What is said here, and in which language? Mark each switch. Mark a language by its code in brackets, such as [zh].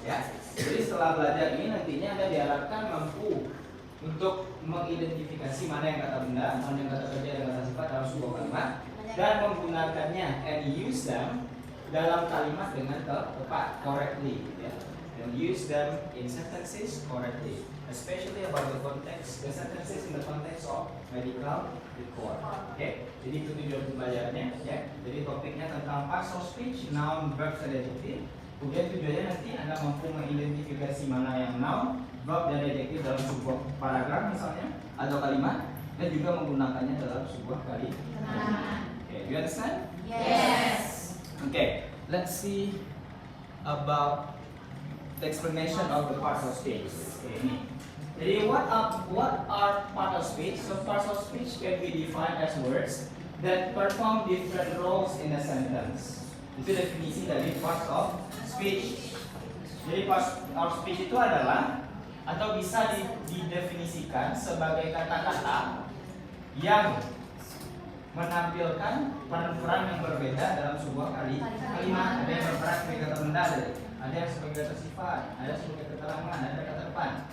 [id] Ya. Jadi setelah belajar ini nantinya Anda diharapkan mampu untuk mengidentifikasi mana yang kata benda, mana yang kata kerja, dan kata sifat dalam sebuah kalimat, dan menggunakannya [en] and use them [id] dalam kalimat dengan tepat, [en] correctly. [id] Ya. [en] And use them in sentences correctly, especially about the context, the sentences in the context of medical record. [id] Okay, jadi itu tujuan pembelajarannya. Ya, jadi topiknya tentang parts of speech, noun, verbs, and adjective. Kemudian tujuannya nanti Anda mampu mengidentifikasi mana yang noun, verb, dan adjective dalam sebuah paragraf misalnya atau kalimat, dan juga menggunakannya dalam sebuah kalimat. [en] Okay, you understand? Yes. Okay, let's see about the explanation of the parts of speech. Okay, ini. Jadi what are parts of speech? So parts of speech can be defined as words that perform different roles in a sentence. [id] Itu definisi dari parts of speech. Jadi parts of speech itu adalah atau bisa didefinisikan sebagai kata-kata yang menampilkan peran-peran yang berbeda dalam sebuah kalimat. Ada yang berperan sebagai kata benda, ada yang sebagai kata sifat, ada sebagai keterangan, ada kata depan.